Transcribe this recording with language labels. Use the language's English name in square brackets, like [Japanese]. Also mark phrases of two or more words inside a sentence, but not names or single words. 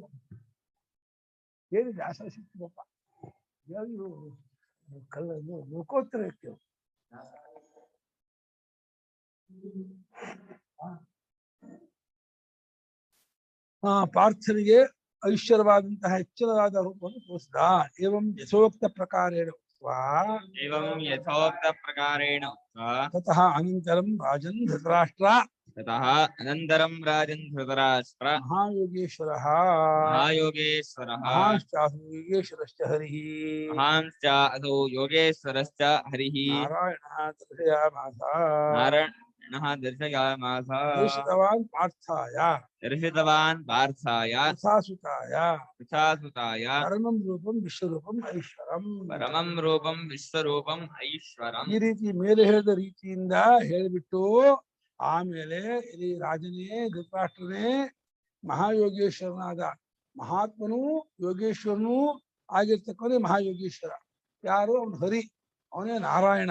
[Kannada] ಏನು ವ್ಯಾಸ ಶಕ್ತಿ ಪಾಪ, ನೋಡ್ಕೋತಾರೆ ವ್ಯಕ್ತಿ. ಪಾರ್ಥನಿಗೆ ಐಶ್ವರ್ಯವಾದಂತಹ ಹೆಚ್ಚಿನದಾದ ರೂಪವನ್ನು ತೋರಿಸಿದ. [Sanskrit] ಏವಂ ಯಥೋಕ್ತ ಪ್ರಕಾರೇಣ ತತಃ ಅನಂತರಂ ರಾಜನ್ ಧೃತರಾಷ್ಟ್ರ ಮಹಾಯೋಗೇಶ್ವರಃ ಯೋಗೇಶ್ವರಶ್ಚ ಹರಿಃ ನಾರಾಯಣಃ ದರ್ಶಯಾಮಾಸ ದರ್ಶಿತವಾನ್ ಪಾರ್ಥಾಯ ತಥಾಸುತಾಯ ಪರಮಂ ರೂಪಂ ವಿಶ್ವರೂಪಂ ಐಶ್ವರಂ. [Kannada] ಈ ರೀತಿ ಮೇಲೆ ಹೇಳಿದ ರೀತಿಯಿಂದ ಹೇಳಿಬಿಟ್ಟು ಆಮೇಲೆ ಇಲ್ಲಿ ರಾಜನೇ ಧೃತರಾಷ್ಟ್ರನೇ ಮಹಾಯೋಗೇಶ್ವರನಾದ ಮಹಾತ್ಮನೂ ಯೋಗೇಶ್ವರನೂ ಆಗಿರ್ತಕ್ಕಂಥ ಮಹಾಯೋಗೇಶ್ವರ ಯಾರು? ಅವನು ಹರಿ, ಅವನೇ ನಾರಾಯಣ.